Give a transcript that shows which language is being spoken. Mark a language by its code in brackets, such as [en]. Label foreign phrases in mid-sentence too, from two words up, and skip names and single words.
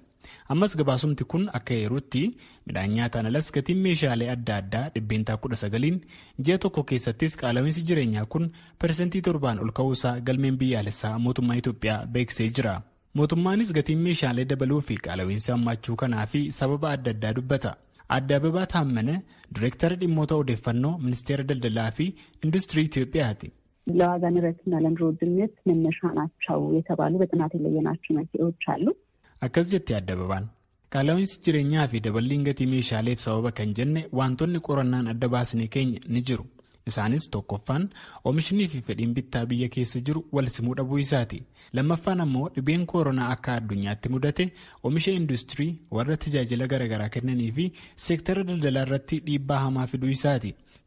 [om] Ammas gabaasumti kun akka yeruutti midhaan nyaataan alas gatiin meeshaalee adda addaa dhibbeentaa 19 ji'a tokko keessattis qaala'insi jireenyaa kun persentii 7 ol ka'uusaa galmeen biyyaalessaa mootummaa Itoophiyaa beeksisee jira. Mootummaanis gatiin meeshaalee dabaluu fi qaala'insa hammachuu kanaa fi sababa adda addaa dubbata. Adde Ababaa Taammane Direektara dhimmoota odeeffannoo Ministeera Daldalaa fi Industirii Itoophiyaati. [am] ለዋጋ ንረትና ለኑሮ ውድነት መነሻ ናቸው የተባሉ በጥናት የለየናቸው መንስኤዎች አሉ። [om] Akkas jettee Adde Ababaan qaala'insi jireenyaa fi daballiin gatii meeshaaleef sababa kan jenne wantoonni qorannaan adda baasnee keenya ni jiru. Isaanis tokkoffaan oomishni fi fedhiin bittaa biyya keessa jiru wal simuu dhabuu isaati. Lammaffaan ammoo dhibeen koronaa akka addunyaatti mudate oomisha industirii warra tajaajila garaagaraa kennanii fi seektara daldalaa irratti dhiibbaa hamaa fiduu isaati.